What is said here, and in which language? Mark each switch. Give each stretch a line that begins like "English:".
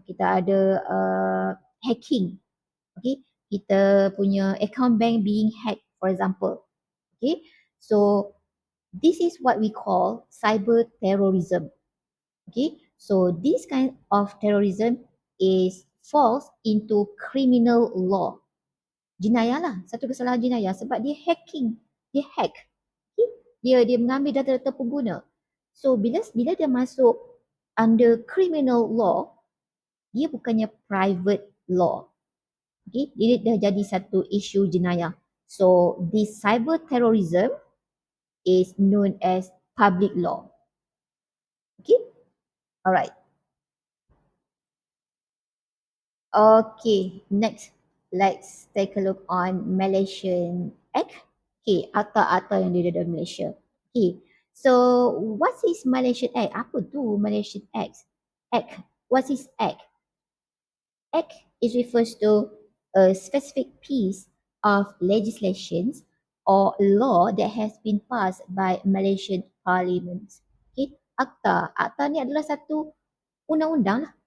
Malay: Kita ada hacking. Okay, kita punya account bank
English: being hacked, for example. Okay, so this is what we call cyber terrorism. Okay, so this kind of terrorism is falls into criminal law.
Malay: Jenayah lah, satu kesalahan jenayah sebab dia hacking, dia hack. Okay? Dia mengambil data-data pengguna. So bila dia masuk under criminal law, dia bukannya private law. Okay, dia dah jadi satu isu jenayah.
English: So this cyber terrorism is known as public law. Okay, alright. Okay, next let's take a look on Malaysian Act. Okay,
Malay: akta-akta yang ada dalam Malaysia.
English: Okay, so what is Malaysian Act?
Malay: Apa tu
English: Malaysian Act? Act, what is Act? Act it refers to a specific piece of legislation or law that has been passed by Malaysian Parliament.
Malay: Okay, akta. Akta ni adalah satu undang-undang lah.